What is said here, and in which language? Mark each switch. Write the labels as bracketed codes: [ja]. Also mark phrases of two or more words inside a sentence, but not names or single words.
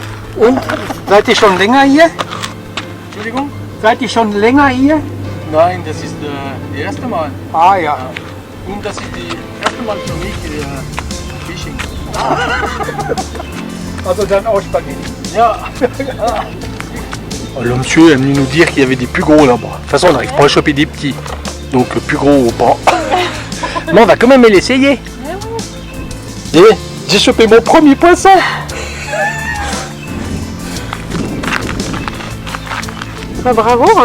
[de] Und seid ihr schon länger hier? Entschuldigung? Seid ihr schon länger hier? Nein, das ist das erste Mal. Ah ja. Und das ist das erste Mal für mich Fishing. Also dann auch Spaghetti. Ja. [fr] Oh, le monsieur est venu nous dire qu'il y avait des plus gros là-bas. De toute façon, on n'arrive pas à choper des petits. Donc plus gros ou pas. Mais on va quand même l'essayer. Et j'ai chopé mon premier poisson. Bah, bravo, hein.